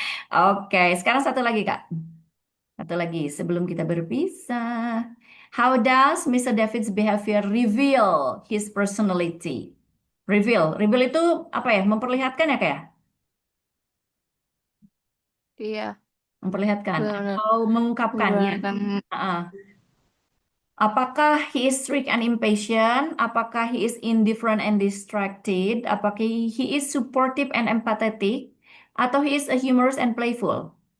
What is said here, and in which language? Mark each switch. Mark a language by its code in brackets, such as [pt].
[id] Oke, sekarang satu lagi, Kak. Satu lagi sebelum kita berpisah. [en] How does Mr. David's behavior reveal his personality? [id] Reveal. Reveal itu apa ya? Memperlihatkan ya kayak? Iya, Memperlihatkan benar-benar atau mengungkapkannya. memperlihatkan. Heeh. Apakah [en] he is strict and impatient? [id] Apakah [en] he is indifferent and distracted? Apakah he is supportive and empathetic? [id] Atau [en] he is a humorous and playful?